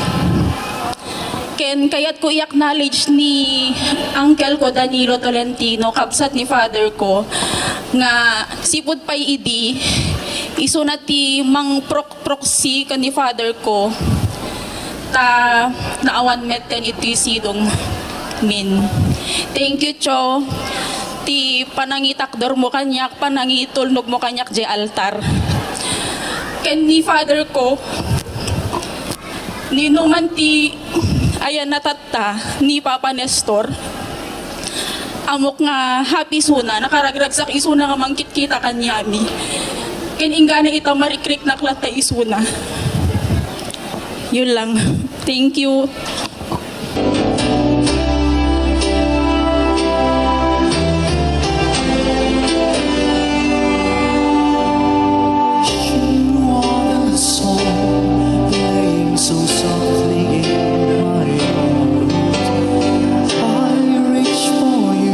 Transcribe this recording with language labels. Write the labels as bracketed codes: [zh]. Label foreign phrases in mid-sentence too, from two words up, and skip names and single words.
[ilo] Ken kayat ko i-acknowledge ni uncle ko Danilo Tolentino, kapsat ni father ko, nga sipud pay idi, iso na ti mang proxy kan ni father ko, ta naawan met kan iti sidong min. [en] Thank you, Cho. [ilo] Ti panangitakdor mo kanyak, panangitulnog mo kanyak di altar. Ken ni father ko, ni numan ti ayan natatta ni Papa Nestor, amok nga happy suna, nakaragragsak isuna nga mangkit-kita kanyami. Kiningga na ita marikrik na klata isuna. [tl] Yun lang. [en] Thank you. So softly in my heart, I reach for you.